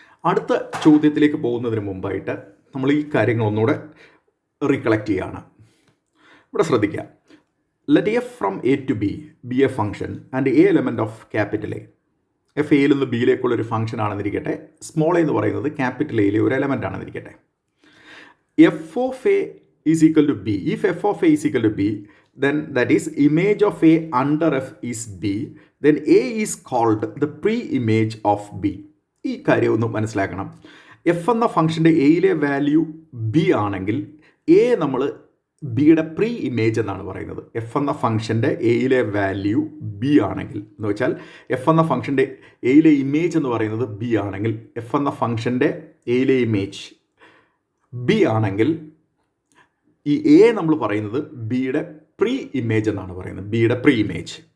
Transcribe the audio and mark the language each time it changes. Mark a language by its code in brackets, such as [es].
[ml] അടുത്ത ചോദ്യത്തിലേക്ക് പോകുന്നതിന് മുമ്പായിട്ട് നമ്മൾ ഈ കാര്യങ്ങൾ ഒന്നുകൂടെ റീകളക്ട് ചെയ്യുകയാണ്. ഇവിടെ ശ്രദ്ധിക്കുക. [en] Let f from A to B be a function and a element of capital A. [ml] F എയിൽ നിന്ന് ബിയിലേക്കുള്ള ഒരു ഫംഗ്ഷൻ ആണെന്നിരിക്കട്ടെ. സ്മോൾ എ എന്ന് പറയുന്നത് ക്യാപിറ്റൽ എയിലെ ഒരു എലമെൻ്റ് ആണെന്നിരിക്കട്ടെ. [en] F of a is equal to b. If f of a is equal to b then that is image of a under f is b, then a is called the pre-image of b. [ml] ഈ കാര്യം ഒന്ന് മനസ്സിലാക്കണം. F എന്ന ഫംഗ്ഷൻ്റെ എയിലെ value B ആണെങ്കിൽ A നമ്മൾ ബിയുടെ pre image എന്നാണ് പറയുന്നത്. എഫ് എന്ന ഫംഗ്ഷൻ്റെ എയിലെ വാല്യൂ ബി ആണെങ്കിൽ, എന്ന് വെച്ചാൽ എഫ് എന്ന ഫംഗ്ഷൻ്റെ എയിലെ ഇമേജ് എന്ന് പറയുന്നത് ബി ആണെങ്കിൽ, എഫ് എന്ന ഫംഗ്ഷൻ്റെ എയിലെ ഇമേജ് ബി ആണെങ്കിൽ ഈ എ നമ്മൾ പറയുന്നത് ബിയുടെ പ്രീ ഇമേജ് എന്നാണ് പറയുന്നത്. ബിയുടെ പ്രീ ഇമേജ്.